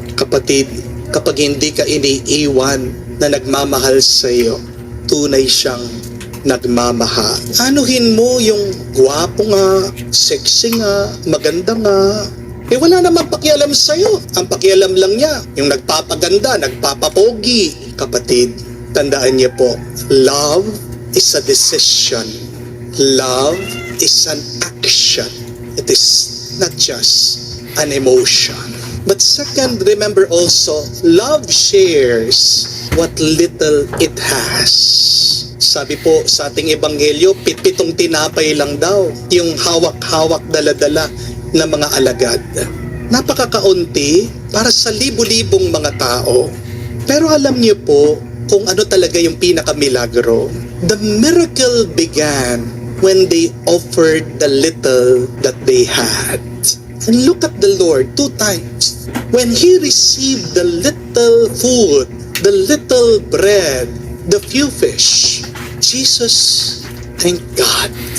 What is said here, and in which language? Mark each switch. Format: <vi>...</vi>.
<tl>Kapatid, kapag hindi ka iniiwan na nagmamahal sa iyo, tunay siyang nagmamahal. Anuhin mo yung gwapo nga, sexy nga, maganda nga. Eh wala namang pakialam sa'yo. Ang pakialam lang niya, yung nagpapaganda, nagpapapogi. Kapatid, tandaan niyo po,</tl> <en>love is a decision. Love is an action. It is not just an emotion. But second, remember also, love shares what little it has.</en> <tl>Sabi po sa ating ebanghelyo, pitong tinapay lang daw yung hawak-hawak dala-dala ng mga alagad. Napakakaunti para sa libu-libong mga tao. Pero alam niyo po kung ano talaga yung pinakamilagro.</tl> <en>The miracle began when they offered the little that they had. And look at the Lord 2 times. When He received the little food, the little bread, the few fish, Jesus, thank God.</en>